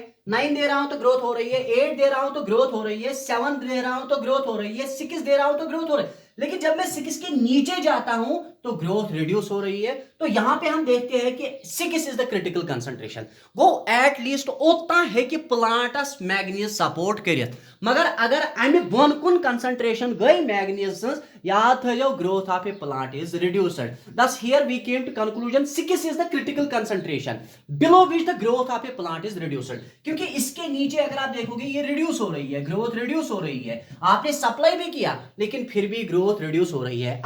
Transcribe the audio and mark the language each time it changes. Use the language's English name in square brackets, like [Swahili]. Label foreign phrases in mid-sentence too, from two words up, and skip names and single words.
[Hindi] 9 दे रहा हूं तो ग्रोथ हो रही है. 8 दे रहा हूं तो ग्रोथ हो रही है. 7 दे रहा हूं तो ग्रोथ हो रही है. 6 दे रहा हूं तो ग्रोथ हो रही है. लेकिन जब मैं 6 के नीचे जाता हूं तो [English] growth reduce [Hindi] हो रही है. तो यहां पे हम देखते हैं कि [English] 6 is the critical concentration. [Hindi] वो एटलीस्ट उतना है कि प्लांटस मैग्नीज सपोर्ट करित. [Kashmiri] मगर अगर अमे बोन कुन कंसंट्रेशन गई मैग्नीज याद थो [English] growth of a plant is reduced. Thus here we came to conclusion 6 is the critical concentration below which the growth of a plant is reduced. [Hindi] क्योंकि इसके नीचे अगर आप देखोगे ये रिड्यूस हो रही है. [English] growth reduce [Hindi] हो रही है. आपने सप्लाई भी किया लेकिन फिर भी [English] growth reduce [Hindi] हो रही है.